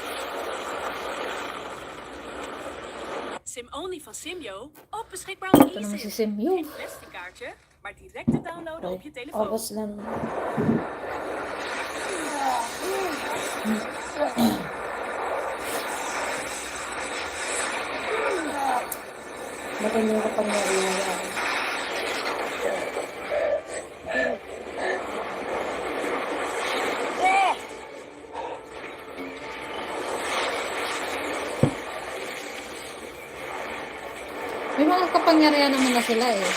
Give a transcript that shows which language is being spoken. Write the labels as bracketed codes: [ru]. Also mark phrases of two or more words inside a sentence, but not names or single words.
[nl] Sim Only van Simyo, ook beschikbaar op [tl] Ito naman si [nl] eSIM. Simyo. Geen plastic kaartje, maar direct te downloaden op je telefoon. [tl] Obos lang. Bakit yung kapangyarihan yan? May mga kapangyarihan naman na sila eh.